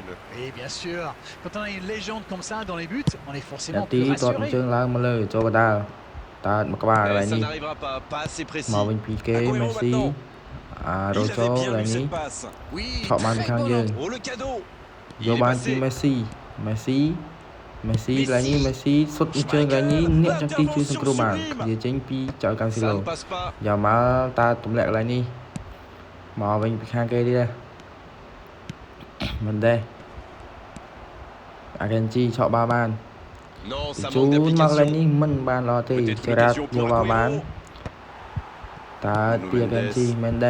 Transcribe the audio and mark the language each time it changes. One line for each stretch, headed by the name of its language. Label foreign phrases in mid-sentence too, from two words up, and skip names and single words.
French: Et bien sûr, quand on a une légende comme ça dans les buts, on est forcément plus rassuré. Et ça n'arrivera pas assez précis. Agüero maintenant. Il avait bien lu cette passe. Oui, très bon entrée. Oh, le cadeau. Il est passé.
Khmer: Messi ឡើងនេះ Messi សុតជើងឡើងនេះអ្នកចង់ទីជួយសង្គ្រោះបានវាចេញពីចៅកាន់ស៊ីឡូយកមកតើទម្លាក់កន្លែងនេះមកវិញពីខាងគេទៀតមិនដែរអាកេនជីឆក់បាល់បានជួនមកកន្លែងនេះមិនបានល្អទេចរ៉ាត់យកបាល់បានតើពីអាកេនជីមិនដែរ